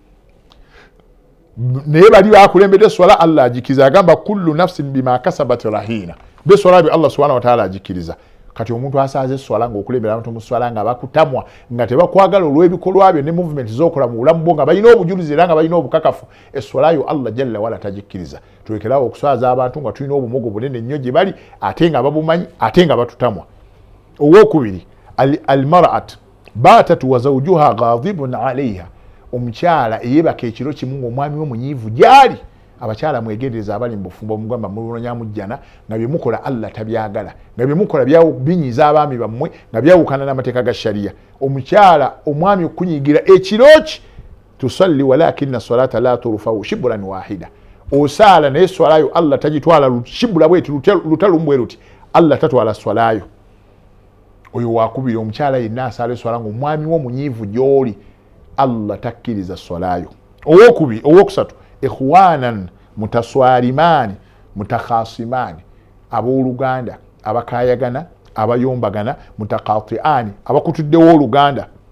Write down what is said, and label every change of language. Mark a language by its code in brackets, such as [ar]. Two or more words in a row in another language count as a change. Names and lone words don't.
[lg] naye bali bakulembedde swala Allah agikkiriza agamba [ar] كل نفس بما كسبت رهينة [lg] be swala bi Allah [ar] سبحانه وتعالى [lg] agikkiriza kati omuntu asaaze swala ng'okulembera abantu mu swala nga bakutamwa nga tebakwagala olw'ebikolwa byo ne movement z'okola mu bulamu bwo nga balina obujulizi era nga balina obukakafu eswala yo Allah [ar] جل وعلا [lg] tagikkiriza tulekerawo okuswaza abantu nga tulina obumogo bunene nnyo gye bali ate nga babumanyi ate nga batutamwa owokubiri [ar] المرأة باتت وزوجها غاضب عليها [lg] omukyala eyebaka ekiro kimu ng'omwami we munyiivu gyali abakyala mwegendereza abali mu bufumbo mugamba mulonyamujjana nga bye mukola Allah tabyagala nga bye mukola binyiza abaami bammwe nga byawukana n'amateeka ga sharia omukyala omwami okunyigira ekiro ki [ar] تصلي ولكن صلاة لا ترفع شبرا واحدا [lg] osaala naye swalayo Allah tagitwala shibula bweti lutalumbwe luti Allah tatwala swalayo oyo wakubiri omukyala yenna asaala eswala ng'omwami wo munyiivu gy'oli Allah takkiriza swalayo. Owokusatu [ar] إخوانا متصارمان متخاصمان [lg] abooluganda abakayagana abayombagana mutakatiani abakutuddewo oluganda.